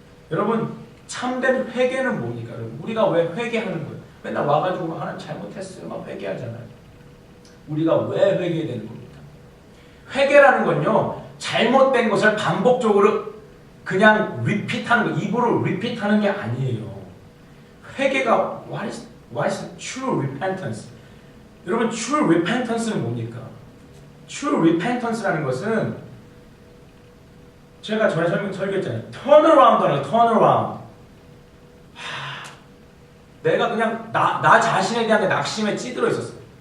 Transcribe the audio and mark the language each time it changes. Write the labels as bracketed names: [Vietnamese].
[Korean] 여러분 참된 회개는 뭡니까? 여러분? 우리가 왜 회개하는 거예요? 맨날 와가지고 하나님 잘못했어요 막 회개하잖아요. 우리가 왜 회개해야 되는 겁니까? 회개라는 건요 잘못된 것을 반복적으로 그냥 리핏하는 거, 입으로 리핏하는 게 아니에요. [English] 회개가 what is true repentance? [Korean] 여러분 true repentance는 뭡니까? true repentance라는 것은 제가 전에 설교했잖아요. [English] turn around라는 turn around. [Korean] 내가 그냥 나 자신에 대한 낙심에 찌들어 있었어.